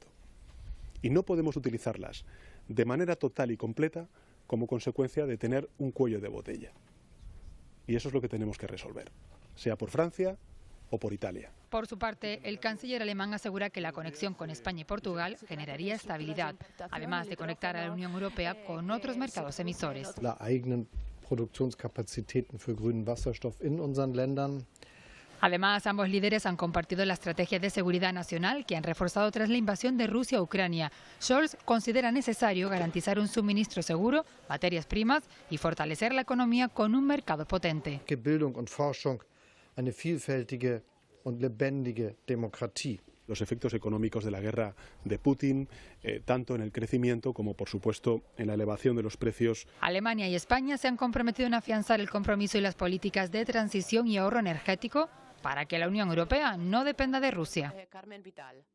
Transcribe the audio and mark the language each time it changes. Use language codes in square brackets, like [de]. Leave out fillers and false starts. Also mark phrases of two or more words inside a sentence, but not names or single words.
[es] Y no podemos utilizarlas de manera total y completa como consecuencia de tener un cuello de botella. Y eso es lo que tenemos que resolver, sea por Francia o por Italia. Por su parte, el canciller alemán asegura que la conexión con España y Portugal generaría estabilidad, además de conectar a la Unión Europea con otros mercados emisores. [de] La eigenen Produktionskapazitäten für grünen Wasserstoff in unseren Ländern. [es] Además, ambos líderes han compartido la estrategia de seguridad nacional que han reforzado tras la invasión de Rusia a Ucrania. Scholz considera necesario garantizar un suministro seguro, materias primas y fortalecer la economía con un mercado potente. [de] Bildung und Forschung, eine vielfältige und lebendige Demokratie. [es] Los efectos económicos de la guerra de Putin, tanto en el crecimiento como, por supuesto, en la elevación de los precios. Alemania y España se han comprometido en afianzar el compromiso y las políticas de transición y ahorro energético para que la Unión Europea no dependa de Rusia.